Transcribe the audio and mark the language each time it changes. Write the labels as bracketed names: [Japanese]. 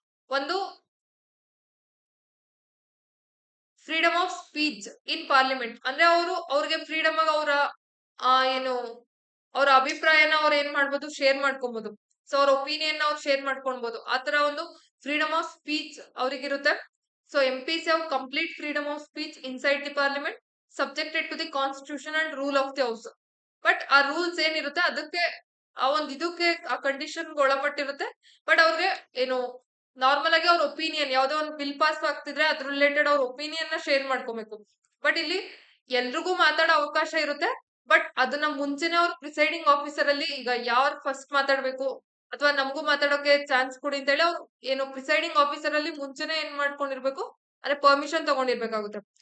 [Kannada] ಒಂದು [English] freedom of speech in parliament, [Kannada] ಅಂದ್ರೆ ಅವ್ರಿಗೆ ಫ್ರೀಡಮ್ ಆಗಿ ಅವರ ಏನು ಅವ್ರ ಅಭಿಪ್ರಾಯನ ಅವ್ರು ಏನ್ ಮಾಡ್ಬೋದು, ಶೇರ್ ಮಾಡ್ಕೊಬಹುದು. ಸೊ ಅವ್ರ ಒಪಿನಿಯನ್ ಅವ್ರು ಶೇರ್ ಮಾಡ್ಕೊಳ್ಬಹುದು. ಆತರ ಒಂದು freedom of speech ಅವ್ರಿಗಿರುತ್ತೆ. [English] So MPs have complete freedom of speech inside the parliament subjected to the constitution and rule of the house. [Kannada] But ಆ ರೂಲ್ಸ್ ಏನಿರುತ್ತೆ ಅದಕ್ಕೆ ಆ ಒಂದು ಇದಕ್ಕೆ ಆ ಕಂಡೀಷನ್ ಒಳಪಟ್ಟಿರುತ್ತೆ. ಬಟ್ ಅವ್ರಿಗೆ ಏನು ನಾರ್ಮಲ್ ಆಗಿ ಅವ್ರ ಒಪಿನಿಯನ್ ಯಾವ್ದೋ ಒಂದು ಬಿಲ್ ಪಾಸ್ ಆಗ್ತಿದ್ರೆ ಅದ್ರ ರಿಲೇಟೆಡ್ ಅವ್ರ ಒಪಿನಿಯನ್ ನ ಶೇರ್ ಮಾಡ್ಕೊಬೇಕು. ಬಟ್ ಇಲ್ಲಿ ಎಲ್ರಿಗೂ ಮಾತಾಡೋ ಅವಕಾಶ ಇರುತ್ತೆ. ಬಟ್ ಅದನ್ನ ಮುಂಚೆನೆ ಅವ್ರು ಪ್ರಿಸೈಡಿಂಗ್ ಆಫೀಸರ್ ಅಲ್ಲಿ ಈಗ ಯಾರು ಫಸ್ಟ್ ಮಾತಾಡ್ಬೇಕು ಅಥವಾ ನಮಗೂ ಮಾತಾಡೋಕೆ ಚಾನ್ಸ್ ಕೊಡಿ ಅಂತ ಹೇಳಿ ಅವ್ರು ಏನು ಪ್ರಿಸೈಡಿಂಗ್ ಆಫೀಸರ್ ಅಲ್ಲಿ ಮುಂಚೆನೆ ಏನ್ ಮಾಡ್ಕೊಂಡಿರ್ಬೇಕು ಅಂದ್ರೆ ಪರ್ಮಿಷನ್ ತಗೊಂಡಿರ್ಬೇಕಾಗುತ್ತೆ.